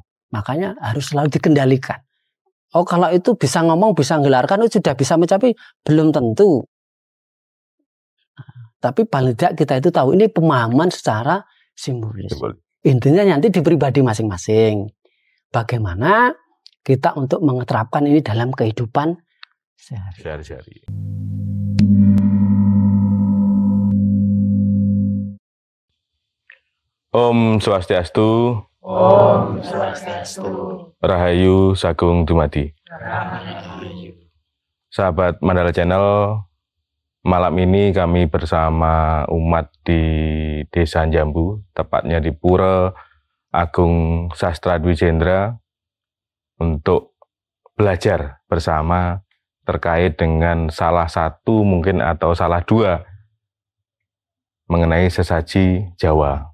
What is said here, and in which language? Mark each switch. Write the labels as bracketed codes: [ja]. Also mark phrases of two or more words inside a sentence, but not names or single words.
[id] Makanya harus selalu dikendalikan. Oh, kalau itu bisa ngomong, bisa nggelarkan, itu sudah bisa mencapai, belum tentu. Tapi paling tidak kita itu tahu, ini pemahaman secara simbolis. Intinya nanti di pribadi masing-masing. Bagaimana kita untuk mengeterapkan ini dalam kehidupan sehari-hari. Om Swastiastu. Om Swastiastu. [jv] Rahayu Sagung Dumadi. Rahayu. [id] Sahabat Mandala Channel, malam ini kami bersama umat di Desa Jambu, tepatnya di Pura Agung Sastra Dwi Jendra, untuk belajar bersama terkait dengan salah satu mungkin atau salah dua mengenai sesaji Jawa.